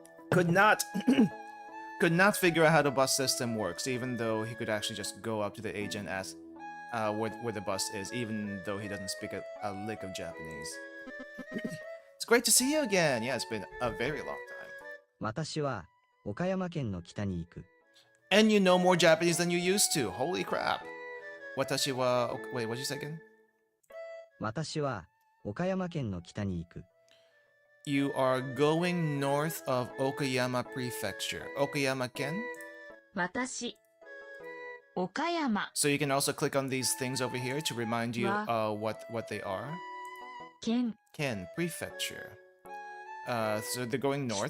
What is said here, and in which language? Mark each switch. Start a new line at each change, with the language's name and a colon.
English: Could not figure out how the bus system works, even though he could actually just go up to the agent and ask where the bus is, even though he doesn't speak a lick of Japanese. It's great to see you again. Yeah, it's been a very long time.
Japanese: 私は岡山県の北に行く。
English: And you know more Japanese than you used to. Holy crap.
Japanese: Watashi wa...
English: Wait, what did you say again?
Japanese: 私は岡山県の北に行く。
English: You are going north of Okayama Prefecture.
Japanese: Okayama Ken? 私、岡山、
English: So you can also click on these things over here to remind you what they are.
Japanese: 県、
English: Ken, Prefecture. So they're going north.